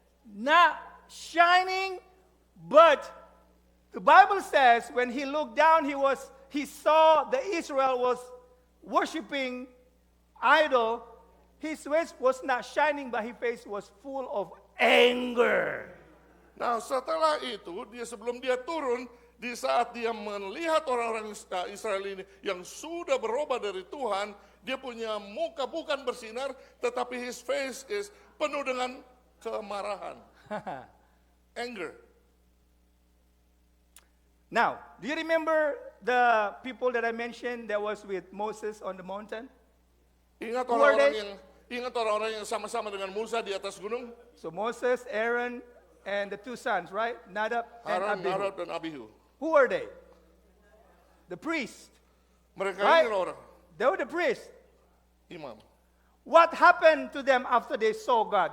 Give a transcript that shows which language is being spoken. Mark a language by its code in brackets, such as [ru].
[en] Not shining, but the Bible says when he looked down, he saw the Israel was worshiping idol. His face was not shining, but his face was full of anger. [id] Nah, setelah itu, sebelum dia turun, di saat dia melihat orang-orang Israel ini yang sudah berubah dari Tuhan, dia punya muka bukan bersinar, tetapi [en] his face is [id] penuh dengan kemarahan. [en] Anger. Now, do you remember the people that I mentioned that was with Moses on the mountain? [id] Ingat [en] Who are [id] orang-orang yang sama-sama dengan Musa di atas gunung? [en] So Moses, Aaron, and the 2 sons, right? Nadab and Abihu. [id] Nadab dan Abihu. [en] Who were they? The priest. [id] Mereka [en] Right? [id] ini orang [en] They were the priest. [id] imam. [en] What happened to them after they saw God?